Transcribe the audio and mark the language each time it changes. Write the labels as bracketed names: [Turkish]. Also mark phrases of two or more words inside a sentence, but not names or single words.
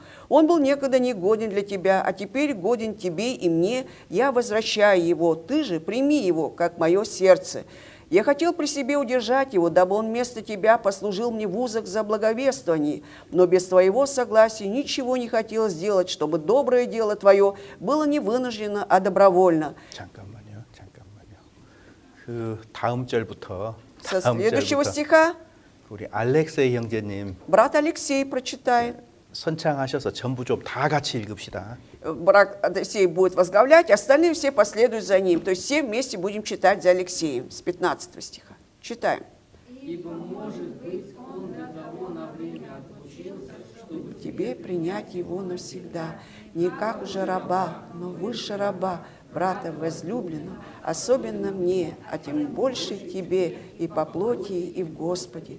[Russian] Он был некогда негоден для Тебя, а теперь годен Тебе и мне, я возвращаю его, Ты же прими его, как мое сердце. Я хотел при себе удержать его, дабы он вместо Тебя послужил мне в узах за благовествование, но без Твоего согласия ничего не хотел сделать, чтобы доброе дело Твое было не вынуждено, а добровольно. [Korean] 잠깐만요. 그 다음 절부터 [Russian] Со следующего стиха [Korean] 우리 알렉세이 형제님 [Russian] брат Алексей прочитает. [Korean] 선창하셔서 전부 좀 다 같이 읽읍시다. [Russian] Брат Алексей будет возглавлять, остальные все последуют за ним. То есть все вместе будем читать за Алексеем с 15 стиха. Читаем. Ибо, может быть, он для того на время отлучился, чтобы Тебе принять его навсегда, не как уже раба, но выше раба, брата возлюбленного, особенно мне, а тем больше тебе и по плоти, и в Господе.